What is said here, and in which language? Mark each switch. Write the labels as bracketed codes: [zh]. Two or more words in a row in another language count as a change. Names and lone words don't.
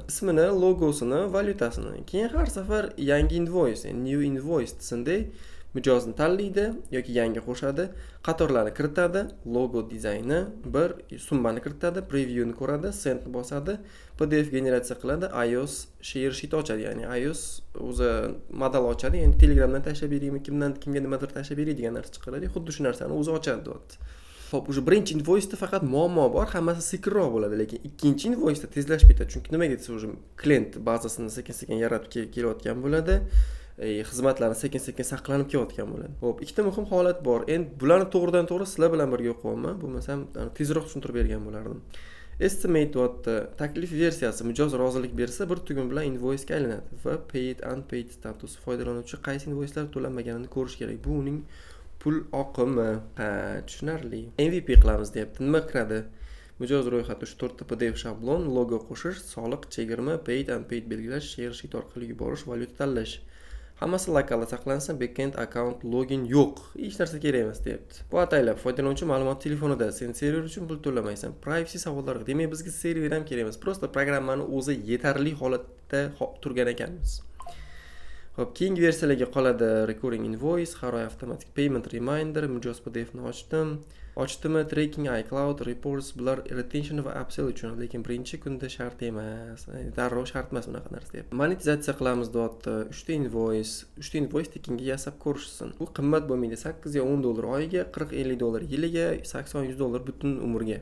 [uz] Ismini, logosini, valyutasini. Keyin har safar yangi invoice, [en] new invoice [uz] desinday mijozni tanlaydi yoki yangi qo'shadi, qatorlarni kiritadi, logo dizayni, bir summani kiritadi, previewni ko'radi, send bosadi, PDF generatsiya qiladi, iOS [en] share sheet [uz] ochadi, ya'ni iOS o'zi model ochadi, ya'ni Telegramdan tashlab beraymi, kimga nimadir tashlab beray degan narsa chiqaradi, xuddi shu narsani o'zi ochadi, deyapti. Xo'p, o'sha birinchi invoice da faqat muammo bor, hammasi sekinroq bo'ladi, lekin ikkinchi invoice da tezlashib ketadi, chunki nimaga desa, o'sha klient bazasini sekin-sekin yaratib kelayotgan bo'ladi. Xizmatlarni sekin-sekin saqlanib kelayotgan bo'ladi. Xo'p, ikkita muhim holat bor. Endi bularni to'g'ridan-to'g'ri sizlar bilan birga o'qiyapman. Bo'lmasam tezroq tushuntirib bergan bo'lardim. Estimate deyapti. Taklif versiyasi mijoz rozilik bersa, bir tugma bilan invoice ga aylanadi va [en] paid unpaid status. [uz] Foydalanuvchi qaysi invoicelar to'lanmaganini ko'rish kerak. Bu uning pul oqimi. Tushunarli. MVP qilamiz, deyapti. Nima kiradi? Mijoz ro'yxati, shu 4 ta PDF shablon, logo qo'shish, soliq, chegirma, [en] paid unpaid [uz] belgilash, [en] share sheet [uz] orqali yuborish, valyuta tanlash. Hammasi lokalda saqlansa, [en] backend account login [uz] yo'q. Hech narsa kerak emas, deyapti. Bu ataylab foydalanuvchi ma'lumot telefonida, sen server uchun pul to'lamaysan. Privacy savollariga, demak bizga server ham kerak emas. Prosta programmani o'zi yetarli holatda turgan ekanmiz. Xo'p, keyingi versiyalarga qoladi [en] recurring invoice, [uz] Haroy [en] automatic payment reminder, [uz] mijoz PDFni ochdimi, tracking, iCloud, reports, bular retention va upsell uchun, lekin birinchi kunda shart emas. Darrov shart emas bunaqa narsa, deyapti. Monetizatsiya qilamiz, deyapti. 3 ta invoice tekinga yasab ko'rishsin. Bu qimmat bo'lmaydi. 8 yo 10 dollar oyiga, 40-50 dollar yiliga, 80-100 dollar butun umrga.